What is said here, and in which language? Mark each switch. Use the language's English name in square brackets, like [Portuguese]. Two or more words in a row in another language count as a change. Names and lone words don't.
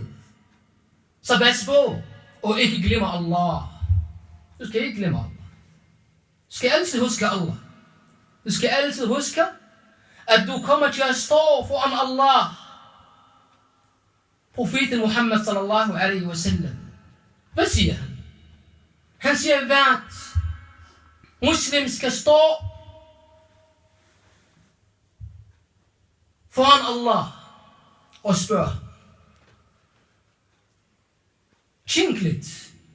[Danish] Så pas på og ikke glemme Allah. Du skal ikke glemme Allah. Du skal altid huske Allah. Du skal altid huske, at du kommer til at stå foran Allah. Profeten Muhammad [Arabic] صلى الله عليه وسلم. [Danish] Hvad siger han? Han siger, at muslim skal stå foran Allah og spørge. Tænk lidt.